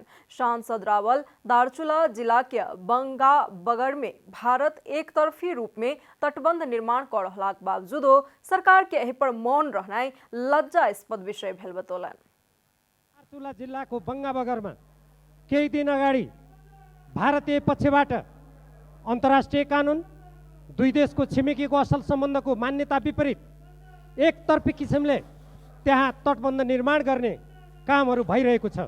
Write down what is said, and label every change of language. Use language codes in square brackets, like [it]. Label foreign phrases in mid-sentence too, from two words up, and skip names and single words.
[mai] सांसद रावल दार्चुला जिला के बंगा बगर में भारत एक तरफी रूप में तटबंध निर्माण कर रहलाक बावजूदो सरकार के एहि पर मौन रहनाइ लज्जास्पद विषय भेल बतौलनि। [ne] दार्चुला जिल्लाको बंगा बगरमा केही दिन अगाडि भारतीय पक्षबाट अन्तर्राष्ट्रिय कानून, दुई देशको छिमेकीको असल सम्बन्धको मान्यता विपरीत एकतर्फी किसिमले त्यहाँ तटबन्ध निर्माण गर्ने कामहरू भइरहेको छ।